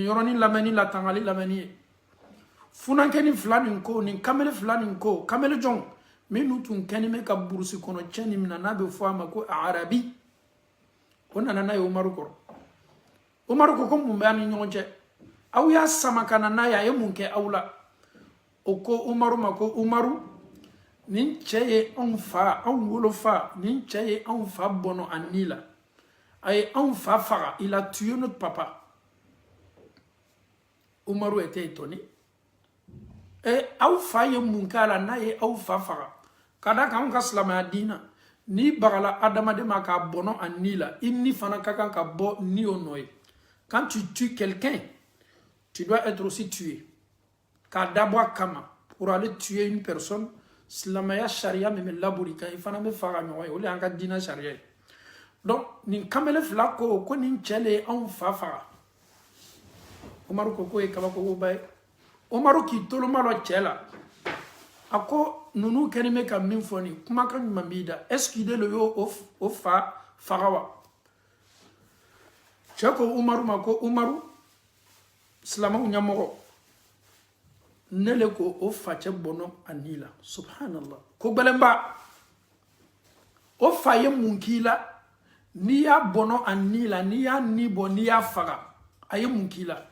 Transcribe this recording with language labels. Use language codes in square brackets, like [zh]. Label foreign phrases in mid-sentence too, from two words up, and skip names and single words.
[bm] yɔrɔnin lamɛnni la tangali lamɛnni ye funankɛnin fila nin ko nin kamele fila nin ko kamele jɔn minnu tun kɛnin bɛ ka burusi kɔnɔ cɛ nin mina n'a bɛ fɔ a ma ko arabi o nana n'a ye Umaru kɔrɔ Umaru ko mun bɛ an ni ɲɔgɔn cɛ aw y'a sama ka na n'a ye a ye mun kɛ aw la o ko Umaru ma ko Umaru nin cɛ ye anw fa anw wolofa nin cɛ ye anw fa bɔnɔ a ni la a ye anw fa faga [fr] il a tué notre papa [bm] Umaru [fr] était étonné [bm] aw fa ye mun k'a la n'a ye aw fa faga ka da kan anw ka silamɛya diina n'i bagala adamaden ma k'a bɔnɔ a ni la i ni fana ka kan ka bɔ ni o nɔ ye [fr] quand tu tues quelqu'un tu dois être aussi tué [bm] k'a dabɔ a kama [fr] pour aller tuer une personne [bm] silamɛya sariya min bɛ labori kan i fana bɛ faga ɲɔgɔn ye o de y'an ka diinɛ sariya ye donc nin kamele fila ko nin cɛ le ye anw fa faga Umaru ko k'o ye kabakoba ye Umaru k'i toloma lɔ cɛ la a ko ninnu kɛlen bɛ ka min fɔ nin kumakan ɲuman b'i da [fr] est-ce que [bm] de y'o fa faga wa cɛ ko Umaru ma ko Umaru silamɛw ɲɛmɔgɔ ne le ko o facɛ bɔnɔ a ni la subhanallah ko gbɛlɛnba o fa ye mun k'i la n'i y'a bɔnɔ a ni la n'i y'a ni bɔ n'i y'a faga a ye mun k'i la